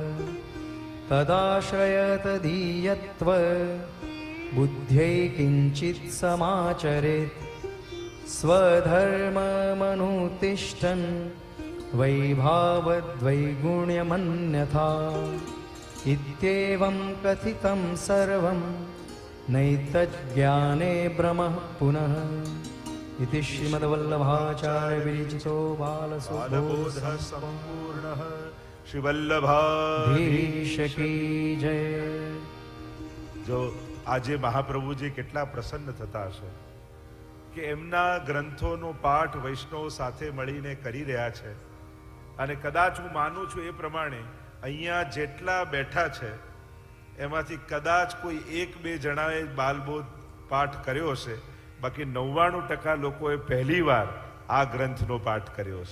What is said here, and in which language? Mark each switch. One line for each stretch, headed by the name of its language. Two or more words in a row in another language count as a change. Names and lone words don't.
Sanskrit: तदाश्रयतदीयत्व बुद्ध्यै किञ्चित् समाचरेत् स्वधर्ममनुतिष्ठन् वैभावद्वैगुण्यमन्यथा इत्येवं कथितं सर्वं नैतज्ज्ञाने भ्रमः पुनः इति श्रीमद्वल्लभाचार्य विरचितो बालबोधः संपूर्णः श्रीवल्लभाधीश
Hindi: की जय।
Gujarati: જો આજે મહાપ્રભુજી કેટલા પ્રસન્ન થતા હશે કે એમના ગ્રંથોનો પાઠ વૈષ્ણવ સાથે મળીને કરી રહ્યા છે અને કદાચ હું માનું છું એ પ્રમાણે અહીંયા જેટલા બેઠા છે એમાંથી કદાચ કોઈ એક બે જણાએ બાલબોધ પાઠ કર્યો હશે, બાકી 99% લોકોએ પહેલીવાર આ ગ્રંથનો પાઠ કર્યો હશે.